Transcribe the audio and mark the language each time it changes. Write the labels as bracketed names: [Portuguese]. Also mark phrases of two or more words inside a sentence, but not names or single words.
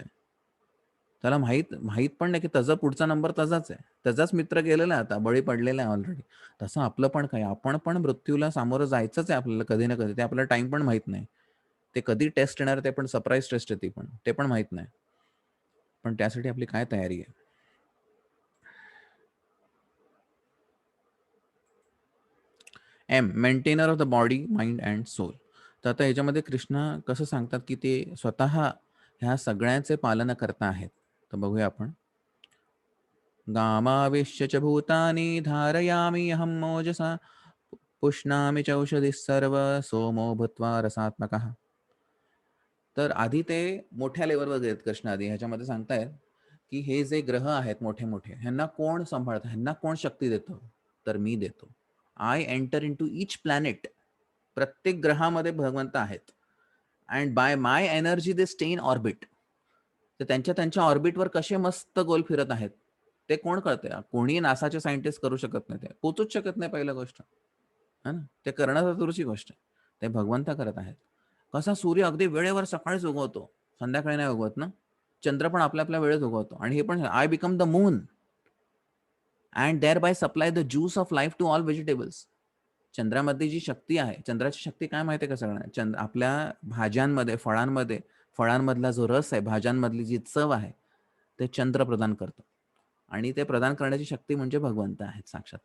[Marathi] त्याला माहीत पण नाही की त्याचा पुढचा नंबर त्याचाच आहे. त्याचाच मित्र गेलेला आहे आता, बळी पडलेला आहे ऑलरेडी. तसं आपलं पण काय, आपण पण मृत्यूला सामोरं जायचंच आहे आपल्याला कधी ना कधी. ते आपल्याला टाईम पण माहीत नाही. ते कधी टेस्ट येणार, ते पण [English] surprise test [Marathi] आहे ती पण. ते पण माहीत नाही. पण त्यासाठी आपली काय तयारी आहे? [English] M, maintainer of the body, mind and soul. [Marathi] तर आता ह्याच्यामध्ये कृष्ण कसं सांगतात की ते स्वतः ह्या सगळ्यांचे पालन करता आहेत. तर बघूया आपण. [Sanskrit] गामाविश्य च भूतानि धारयामि अहं मोजसा पुष्णामि चौषधिः सर्व सोमो भूत्वा रसात्मकः. [Marathi] तर आधी ते मोठ्या लेवलवर आहेत कृष्ण आधी ह्याच्यामध्ये सांगतायत की हे जे ग्रह आहेत मोठे मोठे, ह्यांना कोण सांभाळतं, ह्यांना कोण शक्ती देतो? तर मी देतो. [English] I enter into each planet. [Marathi] प्रत्येक ग्रहामध्ये भगवंत आहेत. [English] and by my energy they stay in orbit. [Marathi] तर त्यांच्या त्यांच्या ऑर्बिटवर कसे मस्त गोल फिरत आहेत ते कोण कळतंय? कोणी नासाचे सायंटिस्ट करू शकत नाही, ते पोचूच शकत नाही पहिली गोष्ट [Hindi] है ना. [Marathi] ते करणं तर दूरची गोष्ट आहे. ते भगवंत करत आहेत. कसा सूर्य अगदी वेळेवर सकाळीच उगवतो, संध्याकाळी नाही उगवत ना. चंद्र पण आपल्या आपल्या वेळेत उगवतो आणि हे पण [English] I become the moon and thereby supply the juice of life to all vegetables. [Marathi] चंद्रामध्ये जी शक्ती आहे, चंद्राची शक्ती काय माहिती आहे का सगळ्यांना? आपल्या भाज्यांमध्ये, फळांमधला जो रस आहे, भाज्यांमधली जी चव आहे, ते चंद्र प्रदान करतो. आणि ते प्रदान करण्याची शक्ती म्हणजे भगवंत आहेत साक्षात.